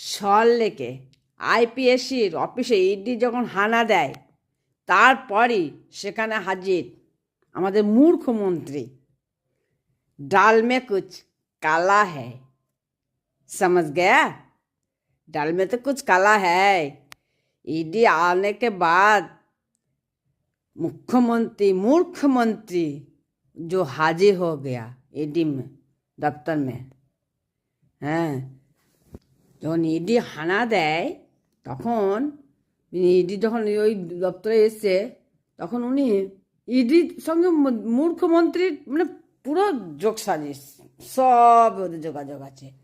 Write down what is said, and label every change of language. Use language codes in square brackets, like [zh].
[bn] সল্টলেকে আইপিএসসির অফিসে ইডি যখন হানা দেয়, তারপরই সেখানে হাজির আমাদের মূর্খমন্ত্রী। [hi] ডাল মে কুছ কালা হ্যায়, समझ गया? डाल में तो कुछ काला है। ईडी आने के बाद मुख्यमंत्री मूर्खमंत्री जो हाजिर हो गया ईडी में दफ्तर में। [bn] হ্যাঁ, যখন ইডি হানা দেয় তখন ইডি যখন ওই দপ্তরে এসছে, তখন উনি ইডির সঙ্গে মূর্খমন্ত্রীর মানে পুরো যোগ সাজিশ, সব ওদের যোগাযোগ আছে।